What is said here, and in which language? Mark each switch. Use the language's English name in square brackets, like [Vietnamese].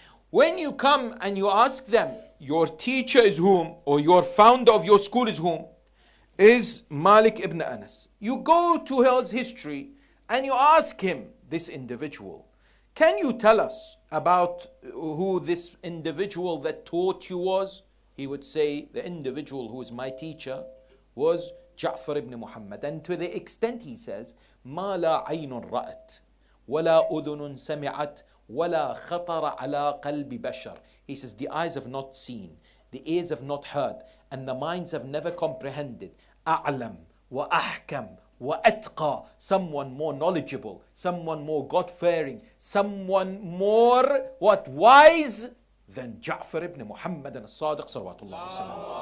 [English] When you come and you ask them, your teacher is whom, or your founder of your school is whom, is Malik ibn Anas. You go to his history and you ask him, this individual, can you tell us about who this individual that taught you was? He would say, the individual who is my teacher was Ja'far ibn Muhammad. And to the extent he says, [Arabic] ما لا عين رأت ولا أذن سمعت ولا خطر على قلب بشر. [English] He says, the eyes have not seen, the ears have not heard, and the minds have never comprehended. [Arabic] أعلم وأحكم وأتقى. [English] Someone more knowledgeable, someone more God-fearing, someone more what? Wise than Ja'far ibn Muhammad as-Sadiq salawatullah wasalam.